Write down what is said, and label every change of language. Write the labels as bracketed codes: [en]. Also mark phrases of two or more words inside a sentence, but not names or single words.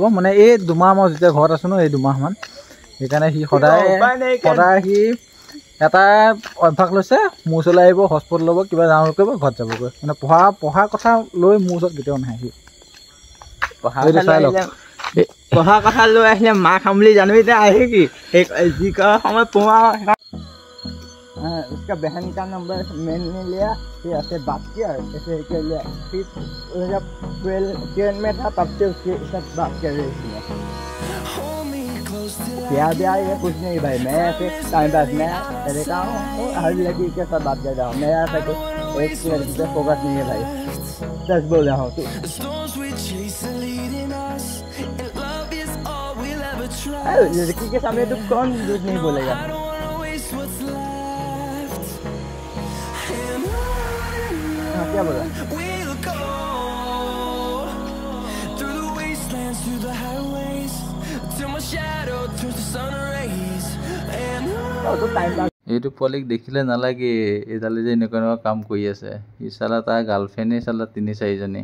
[as] মানে এই দুমাহ মই যেতিয়া ঘৰত আছোঁ ন, এই দুমাহমান, সেইকাৰণে সি সদায় সি এটা অভ্যাস লৈছে, মোৰ ওচৰলৈ আহিব, হটস্পট ল'ব, কিবা ডাউনলোড কৰিব, ঘৰত যাবগৈ। মানে পঢ়াৰ কথা লৈ মোৰ ওচৰত কেতিয়াও নাহে সি। পঢ়া কথা লৈ আহিলে মাৰ খাম বুলি জানো, এতিয়া আহে কি যি কৰা সময়ত পঢ়া। [hi] इसका बहन का नंबर मैंने लिया, फिर ऐसे बात किया, ऐसे लिया, फिर जब 12 में था तब से उसके साथ बात कर रही थी। प्यार ये कुछ नहीं भाई, मैं ऐसे [en] time pass [hi] मैं रहता हूँ, हर लड़की के साथ बात कर रहा हूँ। मैं ऐसा एक लड़की पे फोकस नहीं है भाई, सच बोल रहा हूँ। लड़की के सामने तो कौन झूठ नहीं बोलेगा। क्या बोला? [as] এইটো পোৱালিক দেখিলে নালাগে, এইডালে যে এনেকুৱা কাম কৰি আছে। সি চালা তাৰ গাৰ্লফ্ৰেণ্ডেই চালা 3-4জনী।